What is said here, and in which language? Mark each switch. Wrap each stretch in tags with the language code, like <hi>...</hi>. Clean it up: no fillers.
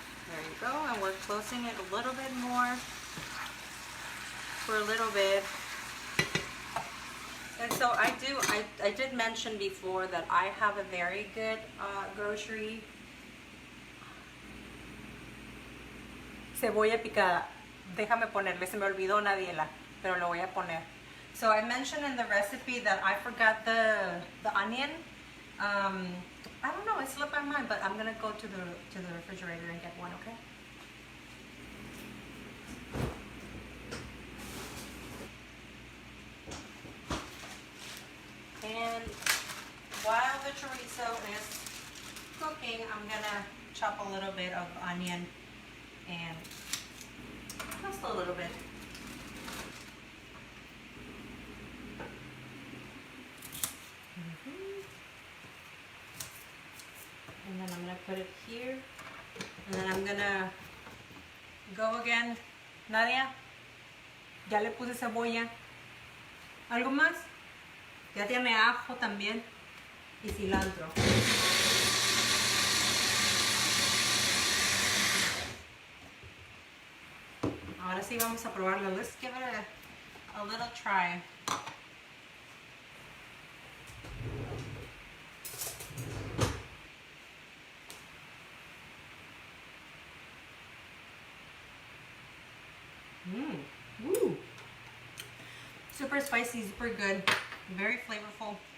<en>There you go, and we're closing it a little bit more for a little bit. And so I did mention before that I have a very good grocery.</en> <es>Cebolla picada. Déjame ponerle, se me olvidó, Nadiela, pero lo voy a poner.</es> <en>So I mentioned in the recipe that I forgot the onion. I don't know, it slipped my mind, but I'm gonna go to the refrigerator and get one, okay? And while the chorizo is cooking, I'm gonna chop a little bit of onion, and just a little bit. And then I'm gonna put it here, and then I'm gonna Go again.</en> <es>Nadia, ya le puse cebolla. ¿Algo más? Ya tiene ajo también y cilantro. Ahora sí vamos a probarlo.</es> <en>Let's give it a little try. Woo. Super spicy, super good, very flavorful.</en>